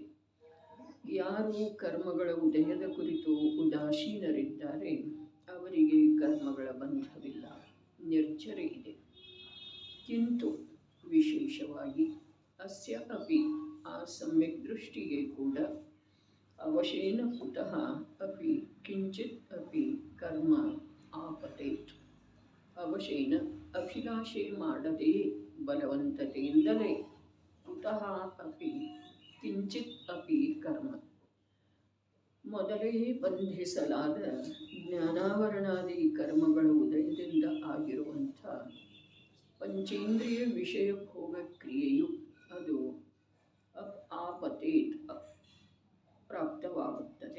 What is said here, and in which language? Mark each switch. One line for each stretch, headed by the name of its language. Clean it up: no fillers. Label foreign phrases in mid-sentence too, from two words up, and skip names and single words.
Kannada: ಯಾರು ಕರ್ಮಗಳ ಉದಯದ ಕುರಿತು ಉದಾಸೀನರಿದ್ದಾರೆ ಅವರಿಗೆ ಕರ್ಮಗಳ ಬಂಧವಿಲ್ಲ, ನಿರ್ಜರ ಇದೆ. ಕಿಂತು ವಿಶೇಷವಾಗಿ
Sanskrit: ಅಸ್ಯ ಅಪಿ
Kannada: ಆ ಸಮ್ಯಕ್ ದೃಷ್ಟಿಗೆ ಕೂಡ
Sanskrit: ಅವಶೇನ ಕುತಃ ಅಪಿ ಕಿಂಚಿತ್ ಅಪಿ ಕರ್ಮ ಆಪತೇತ್.
Kannada: ಅವಶೇನ ಅಭಿಲಾಷೆ ಮಾಡದೆ ಬಲವಂತತೆಯಿಂದಲೇ
Sanskrit: ಕುತಃ ಅಪಿ ಕಿಂಚಿತ್ ಅಪಿ
Kannada: ಕರ್ಮ ಮೊದಲೇ ಬಂಧಿಸಲಾದ ಜ್ಞಾನಾವರಣಾದಿ ಕರ್ಮಗಳ ಉದಯದಿಂದ ಆಗಿರುವಂಥ ಪಂಚೇಂದ್ರಿಯ ವಿಷಯ ಭೋಗ ಕ್ರಿಯೆಯು ಅದು ಆಪತೇತ್ ಪ್ರಾಪ್ತವಾಗುತ್ತದೆ.